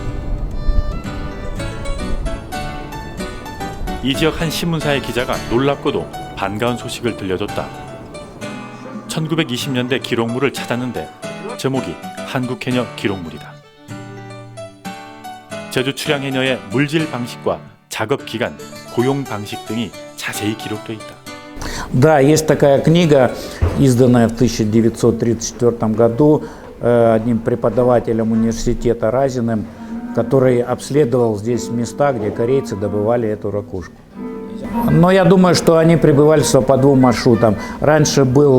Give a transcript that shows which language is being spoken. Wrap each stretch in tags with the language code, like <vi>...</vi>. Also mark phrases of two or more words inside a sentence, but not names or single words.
<ko>이 지역 한 신문사의 기자가 놀랍고도 반가운 소식을 들려줬다. 1920년대 기록물을 찾았는데 제목이 한국 해녀 기록물이다. 제주 출양 해녀의 물질 방식과 작업 기간, 고용 방식 등이 자세히 기록돼 있다.</ko> <ru>Да, есть такая книга, изданная в 1934 году одним преподавателем университета Разиным, который обследовал здесь места, где корейцы добывали эту ракушку. Но я думаю, что они прибывали по двум маршрутам.</ru>